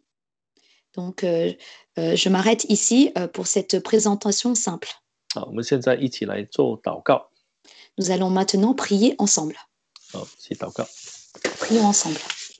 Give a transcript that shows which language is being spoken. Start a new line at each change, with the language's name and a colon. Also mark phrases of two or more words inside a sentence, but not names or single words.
French: Donc, je m'arrête ici pour cette présentation simple.
Chinese: 好，我们现在一起来做祷告。
French: Nous allons maintenant prier ensemble.
Chinese: 好，一起祷告。
French: Prions ensemble.